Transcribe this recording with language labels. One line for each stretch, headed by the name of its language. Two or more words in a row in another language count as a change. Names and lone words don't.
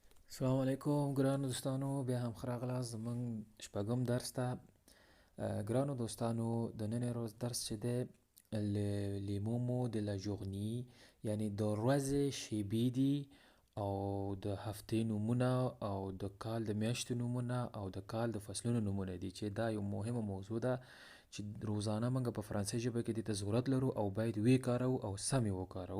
Arabic: السلام علیکم
Pashto: ګرانو دوستانو، بیا هم ښه راغلاست زموږ شپږم درس ته. ګرانو دوستانو، د نن ورځ درس چې دی
French: les mots de la journée،
Pashto: یعنی د ورځې شیبې دي او د هفتې نومونه او د کال د میاشتو نومونه او د کال د فصلونو نومونه دي، چې دا یو مهمه موضوع ده چې روزانه موږ په فرانسوي ژبه کې دې ته ضرورت لرو او باید ویې کاروو او سم یې وکاروو.